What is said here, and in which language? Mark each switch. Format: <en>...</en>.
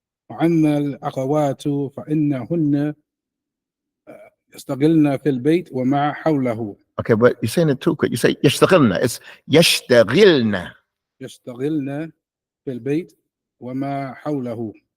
<ar>وأما الأخوات فإنهن يشتغلن في البيت وما حوله.</ar> <en>Okay, but you're saying it too quick. You say</en> <ar>يشتغلن.</ar> <en>It's</en> <ar>يشتغلن. يشتغلن في البيت وما حوله.</ar>